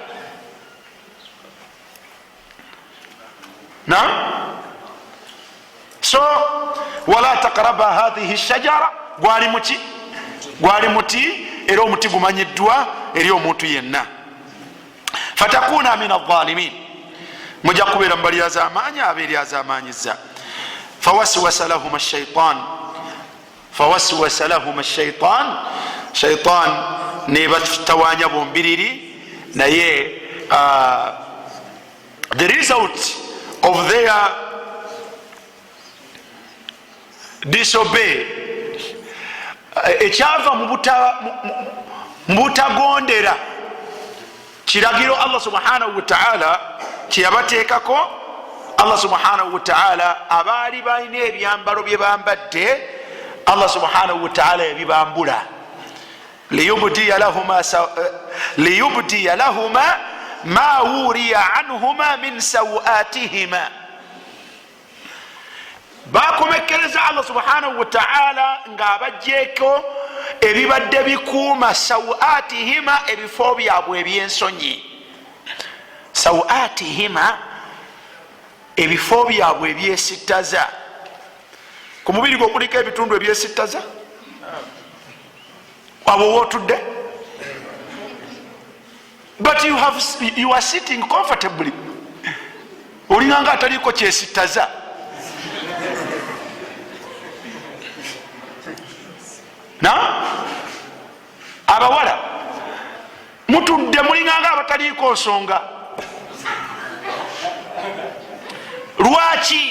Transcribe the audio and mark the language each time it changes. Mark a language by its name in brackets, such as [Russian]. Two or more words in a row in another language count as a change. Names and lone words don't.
[Ganda] So [Arabic] ولا تقربا هذه الشجرة, [Ganda] gwali muti era omuti gumanyiddwa eri omuntu yenna. [Arabic] فتكونا من الظالمين, [Ganda] mujja kubeera mu bali az'amaanyi abeeri az'amaanyiza. [Arabic] فوسوس لهم الشيطان, [Ganda] shaytan ne batawaanya bombiriri. Naye [English] the result of their disobey, [Ganda] ekyava mu butagondera kiragiro Allah [Arabic] سبحانه وتعالى [Ganda] kyeyabateekako. Allah [Arabic] سبحانه وتعالى [Ganda] abaali balina ebyambalo bye bambadde, Allah [Arabic] سبحانه وتعالى [Ganda] yabibambula. [Arabic] ليبدي لهما ما وري عنهما من سوآتهما. [Ganda] Bakomekereza Allah subhanahu wa ta'ala ng'abajjeeko ebibadde bikuuma sawatihima, ebifo byabwe ebyensonyi. Sawatihima, ebifo byabwe ebyesittaza. Ku mubiri gwo kuliko ebitundu ebyesittaza? Abo wootudde? [English] But you are sitting comfortably. [Ganda] Olinganga ataliiko kyesittaza. Abawala mutudde mulinganga abataliiko nsonga. Lwaki?